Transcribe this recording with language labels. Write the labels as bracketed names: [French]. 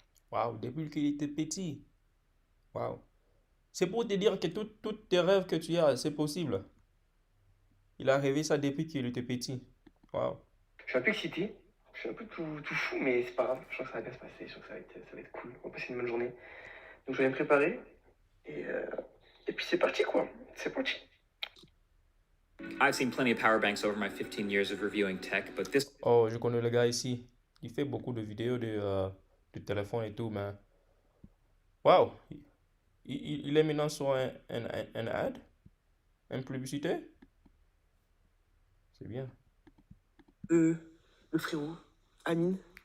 [French] Waouh, depuis qu'il était petit. Waouh. C'est pour te dire que tous tes rêves que tu as, c'est possible. Il a rêvé ça depuis qu'il était petit. Waouh. Je suis un peu excité, je suis un peu tout fou, mais c'est pas grave. Je sens que ça va bien se passer, je sens que ça va être cool. On va passer une bonne journée. Donc je vais me préparer et puis c'est parti quoi. C'est parti. [English] I've seen plenty of power banks over my 15 years of reviewing tech, but this [French] Oh, je connais le gars ici. Il fait beaucoup de vidéos de téléphone et tout, mais... Waouh. Il est maintenant sur un ad? Une publicité? C'est bien. Le frérot, Amine.